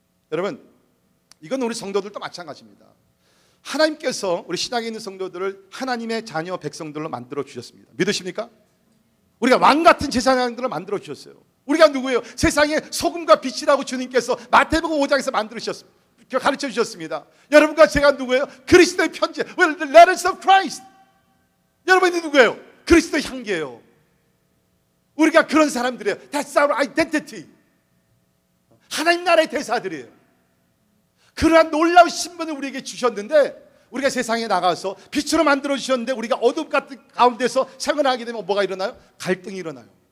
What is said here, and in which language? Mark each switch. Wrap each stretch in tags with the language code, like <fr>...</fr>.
<ko>여러분, 이건 우리 성도들도 마찬가지입니다. 하나님께서 우리 신약에 있는 성도들을 하나님의 자녀 백성들로 만들어 주셨습니다. 믿으십니까? 우리가 왕 같은 제사장들을 만들어 주셨어요. 우리가 누구예요? 세상의 소금과 빛이라고 주님께서 마태복음 5장에서 만들으셨습니다. 가르쳐 주셨습니다. 여러분과 제가 누구예요? 그리스도의 편지,</ko> <en>We're the letters of Christ.</en> <ko>여러분이 누구예요? 그리스도의 향기예요. 우리가 그런 사람들이에요.</ko> <en>That's our identity.</en> <ko>하나님 나라의 대사들이에요. 그러한 놀라운 신분을 우리에게 주셨는데, 우리가 세상에 나가서 빛으로 만들어 주셨는데 우리가 어둠 같은 가운데서 생활하게 되면 뭐가 일어나요? 갈등이 일어나요.</ko>